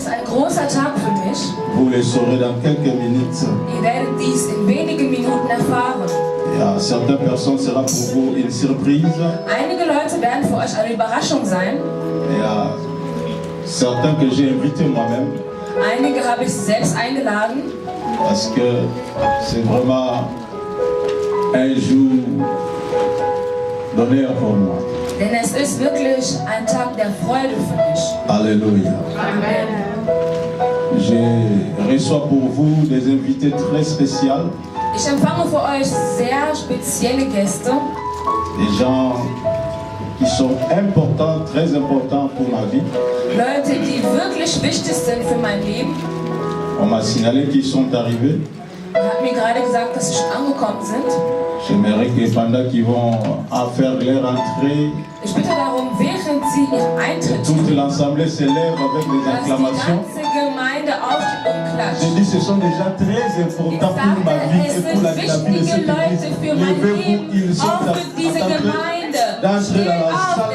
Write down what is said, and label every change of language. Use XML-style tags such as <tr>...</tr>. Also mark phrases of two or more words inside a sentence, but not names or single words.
<de>großer Tag für mich.</de> <fr>Vous le saurez dans quelques minutes.</fr> <de>Ihr werdet dies in wenigen Minuten erfahren.</de> <fr>Et à certaines personnes sera pour vous une surprise.</fr> <de>Einige Leute werden für euch eine Überraschung sein.</de> <fr>Et à certains que j'ai invités moi-même.</fr> <de>Einige habe ich selbst eingeladen.</de> <fr>Parce que c'est vraiment un jour d'honneur pour moi.</fr> <de>Denn es ist wirklich ein Tag der Freude für mich.</de> <fr>Alléluia. Amen. Je reçois pour vous des invités très spéciaux.</fr> <de>Ich empfange für euch sehr spezielle Gäste.</de> <fr>Des gens qui sont importants, très importants pour ma vie.</fr> <de>Leute, die wirklich wichtig sind für mein Leben.</de> <fr>On m'a signalé qu'ils sont arrivés.</fr> <de>Er hat mir gerade gesagt, dass sie schon angekommen sind.</de> <fr>J'aimerais que pendant qu'ils vont faire leur entrée,</fr> <de>Ich bitte darum, während sie ihren Eintritt</de> <fr>toute</fr> <de>tun,</de> <fr>l'assemblée se lève avec des</fr> <de>dass die</de> <fr>acclamations.</fr> <de>ganze Gemeinde aufsteht und</de> <fr>Je</fr> <de>klatscht.</de> <fr>dis, ce sont des gens très</fr> <de>Ich</de> <fr>importants pour ma</fr> <de>sagte,</de> <fr>vie</fr> <de>es</de> <fr>et pour la</fr> <de>sind</de> <fr>vie de cette</fr> <de>wichtige Leute</de> <fr>église.</fr> <de>für mein</de> <fr>Levez-vous,</fr> <de>Leben,</de> <fr>ils sont</fr> <de>auch für diese</de> <fr>en train</fr> <de>Gemeinde.</de> <fr>d'entrer</fr> <de>Steht</de> <fr>dans la</fr> <de>auf,</de> <fr>salle.</fr>